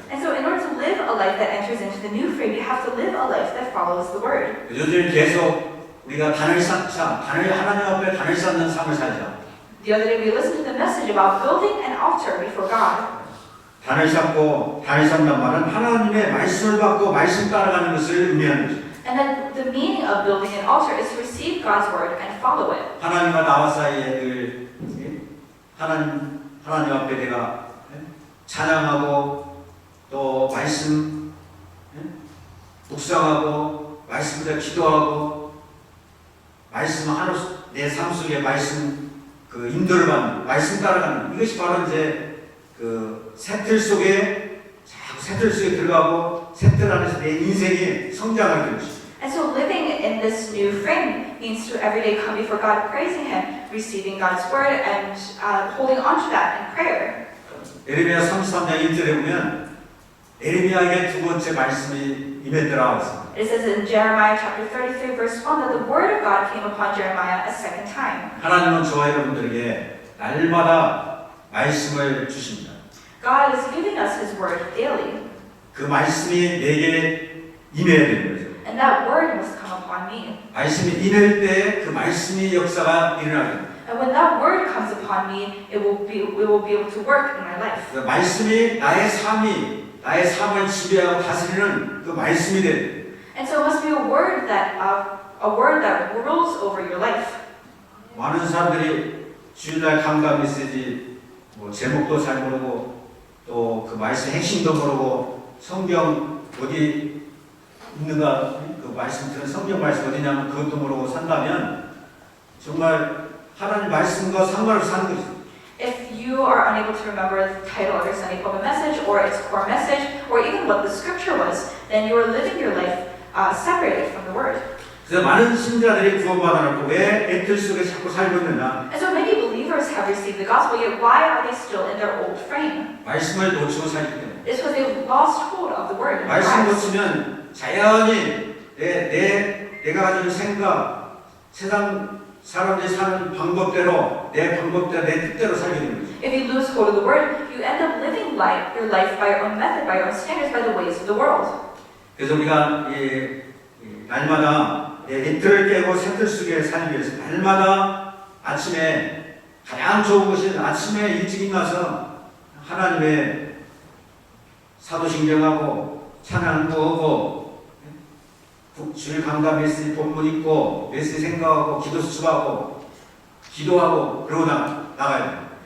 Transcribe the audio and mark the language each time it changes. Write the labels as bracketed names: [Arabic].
[English] And so in order to live a life that enters into the new frame, you have to live a life that follows the word. [Korean] 요즘 계속 우리가 하나님 앞에 단을 쌓는 삶을 살자. [English] The other day we listened to the message about building an altar before God. [Korean] 단을 쌓는단 말은 하나님의 말씀을 받고 말씀 따라가는 것을 의미하는 것입니다. [English] And then the meaning of building an altar is to receive God's word and follow it. [Korean] 하나님과 나와 사이에 늘 하나님 앞에 내가 찬양하고 또 말씀 묵상하고 말씀대로 기도하고 말씀 하루 내 삶 속에 말씀 인도를 받는 말씀 따라가는 이것이 바로 이제 새틀 속에 새틀 속에 들어가고 새틀 안에서 내 인생이 성장하게 되는 것입니다. [English] And so living in this new frame means to every day come before God, praising Him, receiving God's word, and holding on to that in prayer. [Korean] 에레미야 33장 1절에 보면 에레미야에게 두 번째 말씀이 임했더라 했습니다. [English] It says in Jeremiah chapter 33 verse 1 that the word of God came upon Jeremiah a second time. [Korean] 하나님은 저와 여러분들에게 날마다 말씀을 주십니다. [English] God is giving us His word daily. [Korean] 그 말씀이 내게 임해야 되는 거죠. [English] And that word must come upon me. [Korean] 말씀이 임할 때 그 말씀의 역사가 일어나게 됩니다. [English] And when that word comes upon me, we will be able to work in my life. [Korean] 그 말씀이 나의 삶을 지배하고 다스리는 그 말씀이 됩니다. [English] And so it must be a word that rules over your life. [Korean] 많은 사람들이 주일날 강단 메시지 제목도 잘 모르고 또 그 말씀 핵심도 모르고 성경 어디 있는가 그 말씀 들은 성경 말씀 어디냐면 그것도 모르고 산다면 정말 하나님 말씀과 상관없이 사는 것입니다. [English] If you are unable to remember the title of your Sunday pulpit message or its core message or even what the scripture was, then you are living your life separated from the word. [Korean] 그래서 많은 신자들이 구원받아놓고 왜 애틀 속에 자꾸 살고 있느냐? [English] And so many believers have received the gospel, yet why are they still in their old frame? [Korean] 말씀을 놓치고 살기 때문에. [English] It's because they've lost hold of the word. [Korean] 말씀 놓치면 자연히 내 내가 가지는 생각, 세상 사람들이 사는 방법대로 내 방법대로 내 뜻대로 살게 되는 거죠. [English] If you lose hold of the word, you end up living your life by your own method, by your own standards, by the ways of the world. [Korean] 그래서 우리가 날마다 이틀을 깨고 새틀 속에 살기 위해서 날마다 아침에 가장 좋은 것이 아침에 일찍 일어나서 하나님의 사도신경하고 찬양 구하고 주일 강단 메시지 본문 읽고 메시지 생각하고 기도 수첩하고 기도하고 그러고 나가야 돼요.